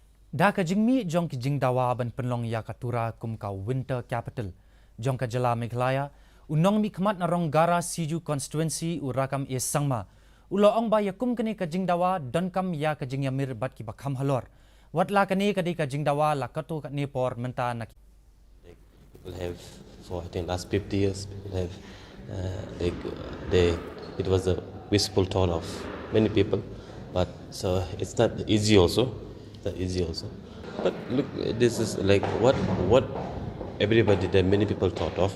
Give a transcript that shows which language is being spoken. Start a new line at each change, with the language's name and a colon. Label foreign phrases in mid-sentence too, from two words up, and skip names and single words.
Khasi: Dhaka jingmi Jong ki Jingdawa ban Pynlong ya ka Tura kum ka
English: winter capital.
Khasi: Jong ka jala Meghalaya, unong mi khamat na rong gara siju constituency u rakam e sangma. Ulo ong ba ya kum kene ka Jingdawa don kam ya ka jingyamir bat ki bakham halor. Wat la kane ka di ka Jingdawa la kato ka ne por menta na.
English: People have, for I think last 50 years, people have, it was a wistful thought of many people, but so it's not easy also. Not easy also. But look, this is like what everybody, there many people thought of.